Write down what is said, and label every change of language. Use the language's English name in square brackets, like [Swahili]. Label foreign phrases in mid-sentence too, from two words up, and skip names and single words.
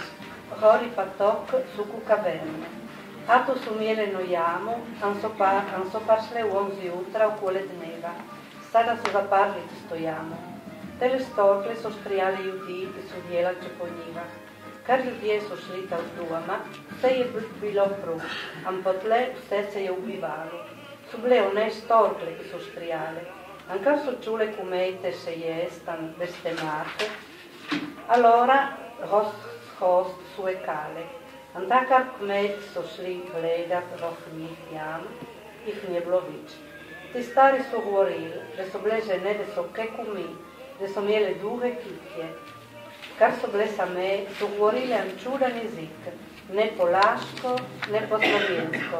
[Slovenian] Hori patok su ku kaverne. A tu su mjele no jamu, an so pašle u 11 jutra okole dneva. Sada su zaparli tisto jamu. Tele storkle so štrijali ljudi, ki su djelače po njivah. Kar ljudje su šli ta vduama, vse je bilo pruh, an potle vse se je ubivalo. Su bile one storkle, ki su štrijale. An kar su čule kumejte še jestan, bestemate, allora host su ekale. An takar kmet so šli gledat rohnih jam, ih nije bilo vič. Ti stari su govorili, da so bile žene, da so kekumi, da so imele duge kitje. Kar so bile same, su govorili an čudan jezik, ne po laško, ne po slovensko.